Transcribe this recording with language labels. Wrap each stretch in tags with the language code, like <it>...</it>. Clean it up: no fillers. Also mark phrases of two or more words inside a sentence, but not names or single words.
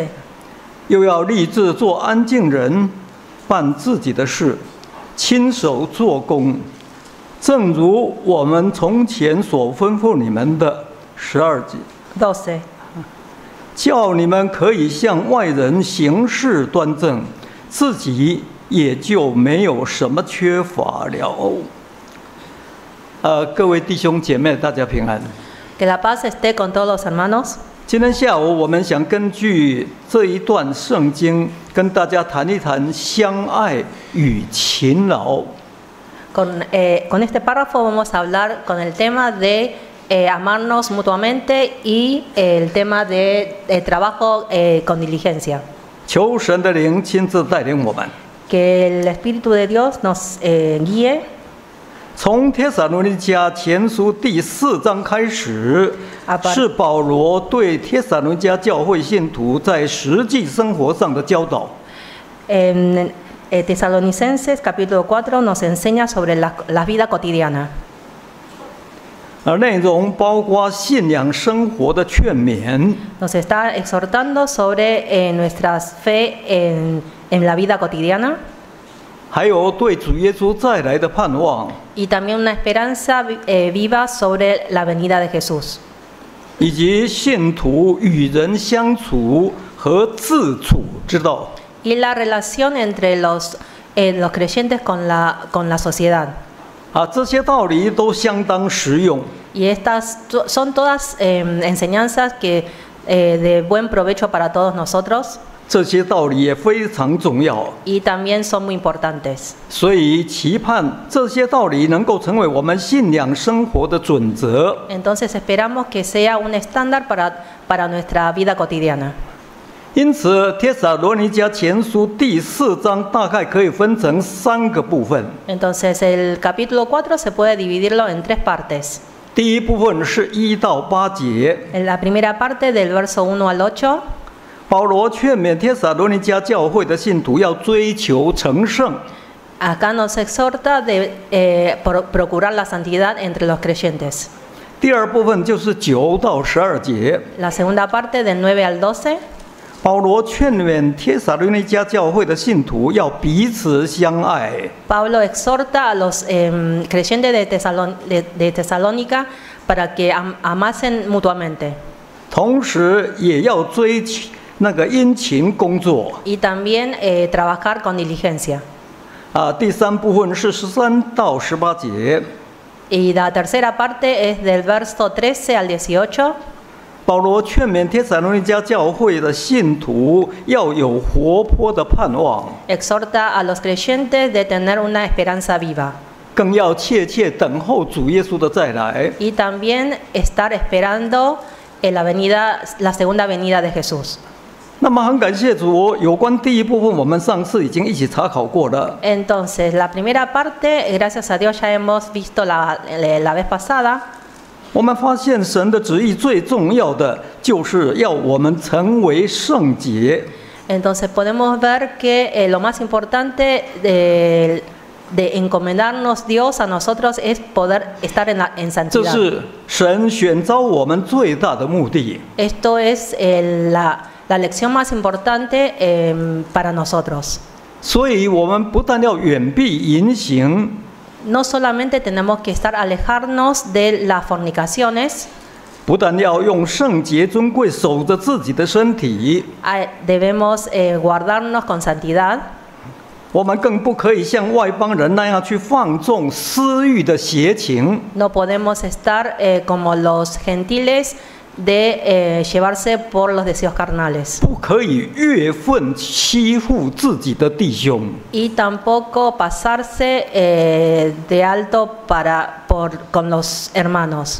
<zh>又要立志做安静人，办自己的事，亲手做工，正如我们从前所吩咐你们的。12节， 12. 叫你们可以向外人行事端正，自己也就没有什么缺乏了。各位弟兄姐妹，大家平安。</zh> <es>Que la paz esté con todos los hermanos.</es> <zh>今天下午，我们想根据这一段圣经，跟大家谈一谈相爱与勤劳。</zh> <es>Con este párrafo vamos a hablar con el tema de amarnos mutuamente y el tema de trabajo con diligencia.</es> <zh>求神的灵亲自带领我们。</zh> <es>Que el Espíritu de Dios nos guíe.</es> <zh>从帖撒罗尼迦前书第4章开始，是保罗对帖撒罗尼迦教会信徒在实际生活上的教导。</zh> <es>En Tesalonicenses capítulo 4 nos enseña sobre la vida cotidiana.</es> <zh>内容包括信仰生活的劝勉，</zh> <es>Nos está exhortando sobre nuestra fe en la vida cotidiana.</es> <zh>还有对主耶稣再来的盼望，</zh> <es>Y también una esperanza viva sobre la venida de Jesús.</es> <zh>以及信徒与人相处和自处之道。</zh> <es>Y la relación entre los creyentes con la sociedad.</es> <zh>这些道理都相当实用。</zh> <es>Y estas son todas enseñanzas que de buen provecho para todos nosotros.</es> <zh>这些道理也非常重要，</zh> <es>Y también son muy importantes.</es> <zh>所以期盼这些道理能够成为我们信仰生活的准则。</zh> <es>Entonces esperamos que sea un estándar para nuestra vida cotidiana.</es> <zh>因此，帖撒罗尼迦前书第4章大概可以分成3个部分。</zh> <es>Entonces el capítulo 4 se puede dividirlo en 3 partes.</es> <zh>第一部分是1到8节，</zh> <es>En la primera parte del verso 1 al 8.</es> <zh>保罗劝勉帖撒罗尼迦教会的信徒要追求成圣。</zh> <es>Acá nos exhorta de procurar la santidad entre los creyentes.</es> <zh>第二部分就是9到12节，</zh> <es>La segunda parte del 9 al 12.</es> <zh>保罗劝勉帖撒罗尼迦教会的信徒要彼此相爱。</zh> <es>Pablo exhorta a los creyentes de Tesalónica para que amasen mutuamente.</es> <zh>同时也要追求殷勤工作。</zh> <es>Y también trabajar con diligencia.</es> <zh>第三部分是13到18节。</zh> <es>Y la tercera parte es del verso 13 al 18.</es> <zh>保罗劝勉帖撒罗尼迦教会的信徒要有活泼的盼望，</zh> <es>Exhorta a los creyentes de tener una esperanza viva.</es> <zh>更要切切等候主耶稣的再来。</zh> <es>Y también estar esperando la segunda venida de Jesús.</es> <zh>那么很感谢主，有关第一部分我们上次已经一起查考过了。</zh> <es>Entonces, la primera parte, gracias a Dios ya hemos visto la vez pasada.</es> <zh>我们发现神的旨意最重要的就是要我们成为圣洁。</zh> <es>Entonces podemos ver que lo más importante de encomendarnos Dios a nosotros es poder estar en</es> <zh>这</zh> <es>santidad.</es> <zh>是神选召我们最大的目的。</zh> <es>Esto es la lección más importante para nosotros.</es> <zh>所以我们不但要远避淫行，</zh> <es>No solamente tenemos que alejarnos de las fornicaciones,</es> <zh>不但要用圣洁尊贵守着自己的身体，</zh> <es>debemos guardarnos con santidad.</es> <zh>我们更不可以像外邦人那样去放纵私欲的邪情。</zh> <es>No podemos estar como los gentiles de llevarse por los deseos carnales.</es> <zh>不可以越分欺负自己的弟兄，</zh> <es>Y tampoco pasarse de alto con los hermanos.</es>